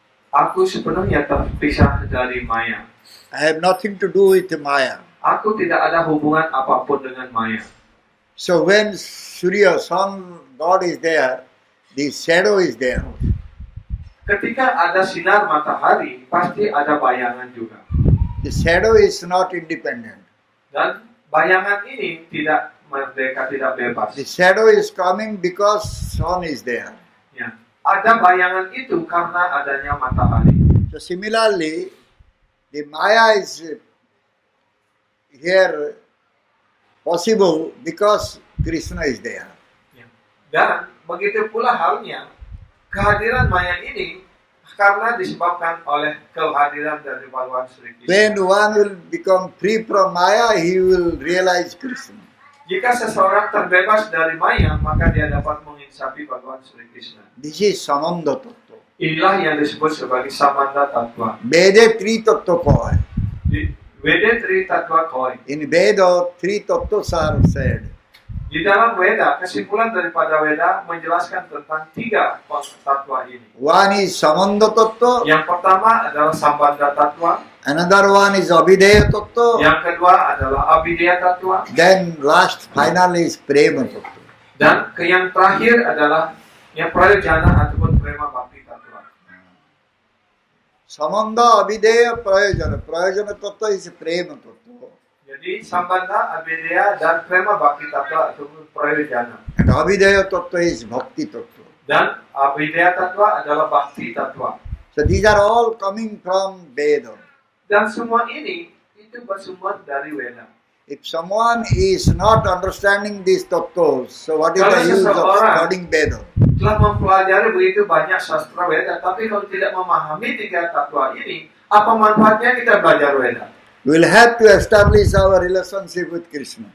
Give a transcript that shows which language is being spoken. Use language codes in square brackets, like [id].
[id] Aku sepenuhnya terpisah dari Maya. [en] I have nothing to do with Maya. [id] Aku tidak ada hubungan apapun dengan Maya. [en] So when Surya, sun, God is there, the shadow is there. [id] Ketika ada sinar matahari, pasti ada bayangan juga. [en] The shadow is not independent. [id] Dan bayangan ini tidak merdeka, tidak bebas. [en] The shadow is coming because sun is there. [id] Ya. Ada bayangan itu karena adanya matahari. [en] So similarly, the Maya is here possible because Krishna is there. [id] Ya. Dan begitu pula halnya kehadiran Maya ini karena disebabkan oleh kehadiran dari Bhagawan Sri Krishna. [en] When one will become free from Maya, he will realize Krishna. [id] Jika seseorang terbebas dari Maya, maka dia dapat menginsapi Bhagawan Sri Krishna. [en] This is Samanda Tattva. [id] Inilah yang disebut sebagai Samanda Tattva. [bn] Veda Tri Tattva koi. [id] Di Veda Tri Tattva Koi. [en] In Veda, three tattvas are said. [id] Di dalam Veda, kesimpulan daripada Veda menjelaskan tentang 3 tattva ini. [en] One is Samanda Tattva, [id] Yang pertama adalah Sambandha Tattva, [en] another one is Abhideya Tattva, [id] yang kedua adalah Abhideya Tattva, [en] then last final is Prema Tattva. [id] dan yang terakhir adalah yang prayojana ataupun prema bhakti tattva. [en] Samanda, Abhideya, Prayojana. Prayojana Tattva is Prema Tattva. [id] Jadi Sambandha, Abhideya, dan prema bhakti tattva ataupun prayojana. [en] And Abhideya Tattva is Bhakti Tattva. [id] Dan Abhideya Tattva adalah Bhakti Tattva. [en] So these are all coming from Veda. [id] Dan semua ini itu bersumber dari Veda. [en] If someone is not understanding these tattvas, so what is [id] Kalau [en] the use of [id] seseorang [en] studying Veda? [id] Telah mempelajari begitu banyak sastra Veda, tapi kalau tidak memahami 3 tattva ini, apa manfaatnya kita belajar Veda? [en] We will have to establish our relationship with Krishna.